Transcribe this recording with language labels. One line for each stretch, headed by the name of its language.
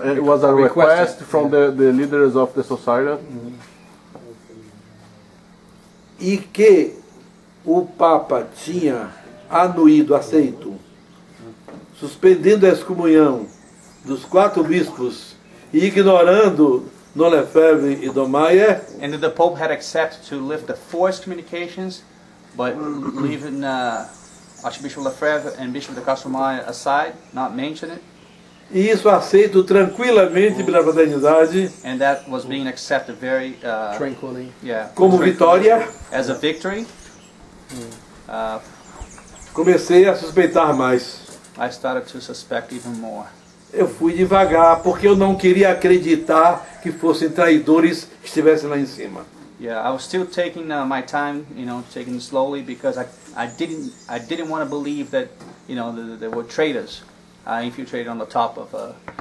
English: It was a request from the leaders of the society.
Portuguese: e que o Papa tinha anuído, aceito, suspendendo a excomunhão dos 4 bispos e ignorando Dom Lefebvre e Dom Maia,
English: and that the Pope had accepted to lift the 4 excommunications, but leaving Archbishop Lefebvre and Bishop de Castelmaia aside, not mention it,
Portuguese: e isso aceito tranquilamente pela fraternidade,
English: and that was being accepted very tranquilly. yeah,
Portuguese: como vitória,
English: as a victory.
Portuguese: comecei a suspeitar mais.
English: I started to suspect even more.
Portuguese: Eu fui devagar, porque eu não queria acreditar que fossem traidores que estivessem lá em cima.
English: Yeah, I was still taking my time, taking it slowly because I didn't want to believe that, there were traitors infiltrated on the top of